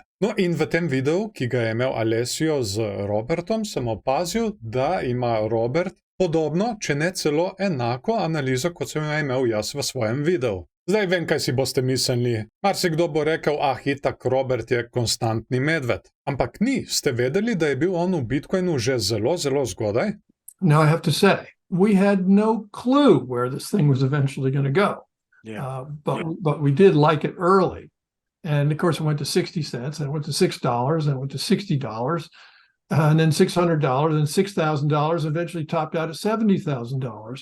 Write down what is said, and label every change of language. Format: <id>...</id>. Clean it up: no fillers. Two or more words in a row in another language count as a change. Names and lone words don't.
<sl>No in v tem videu, ki ga je imel Alessio z Robertom, sem opazil, da ima Robert podobno, če ne celo enako analizo, kot sem jo imel jaz v svojem videu. Zdaj vem, kaj si boste mislili. Marsikdo bo rekel, itak Robert je konstantni medved. Ampak ni, ste vedeli, da je bil on v Bitcoinu že zelo, zelo zgodaj?</sl> <en>Now I have to say, we had no clue where this thing was eventually going to go. Yeah. But we did like it early. And of course it went to 60 cents, and it went to $6, and it went to $60. And then $600 and $6,000 eventually topped out at $70,000.</en>